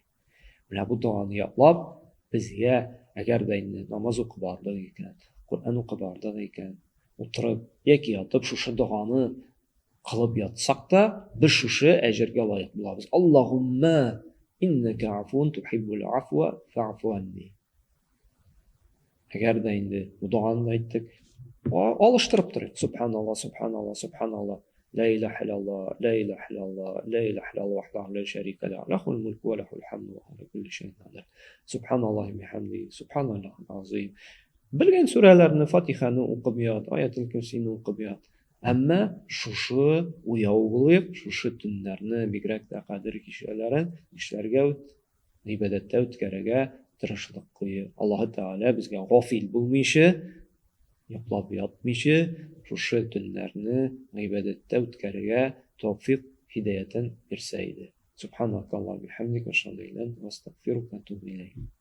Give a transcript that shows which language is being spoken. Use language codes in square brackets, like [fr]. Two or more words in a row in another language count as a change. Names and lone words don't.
[tt] Менә бу дуаны ятлап, безгә әгәр дә инде намаз укып бардык икән, Коръән укып бардык икән, утырып яки ятып шушы дуаны кылып ятсак та, без шушы әҗергә лаек булабыз. [ar] اللهم إنك عفو تحب العفو فاعف عني. [tt] Әгәр дә инде бу дуаны әйттек, алыштырып торыйк. [ar] سبحان الله سبحان الله سبحان الله. لا إله إلا الله، لا إله إلا الله، لا إله إلا الله وحده لا شريك له، له الملك وله الحمد وهو على كل شيء قدير. سبحان الله وبحمده، سبحان الله العظيم. [tt] Белгән сүрәләрне, Фатиханы укып ят, Аятул Курсийны укып ят. Әмма шушы уяу булып, шушы төннәрне бигрәк тә кадер кичәләрен эшләргә, ибадәттә үткәрергә тырышлык куйып, Аллаһ Тәгалә безгә гафил булмыйчы, йоклап ятмыйчы, шушы төннәрне ибадәттә үткәрергә тawfiq hidaятын бирсә иде. [ar] سبحان الله و بحمده و أشهد أن لا إله إلا أنت أستغفرك و أتوب إليك.